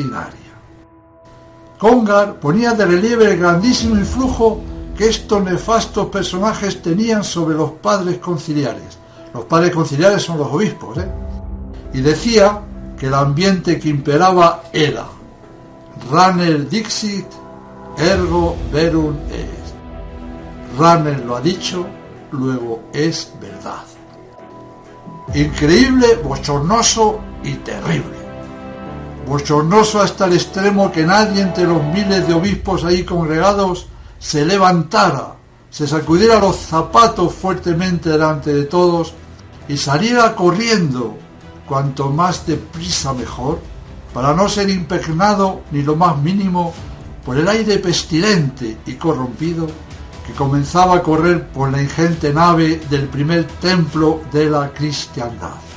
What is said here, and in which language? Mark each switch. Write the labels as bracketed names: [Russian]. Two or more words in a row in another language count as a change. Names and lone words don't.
[Spanish] Congar ponía de relieve el grandísimo influjo que estos nefastos personajes tenían sobre los padres conciliares. Los padres conciliares son los obispos, Y decía que el ambiente que imperaba era Ranel [Latin] dixit, ergo verum est. [Spanish] Ranel lo ha dicho, luego es verdad. Increíble, bochornoso y terrible. Bochornoso hasta el extremo que nadie entre los miles de obispos ahí congregados se levantara, se sacudiera los zapatos fuertemente delante de todos y saliera corriendo, cuanto más deprisa mejor, para no ser impregnado ni lo más mínimo por el aire pestilente y corrompido que comenzaba a correr por la ingente nave del primer templo de la cristiandad.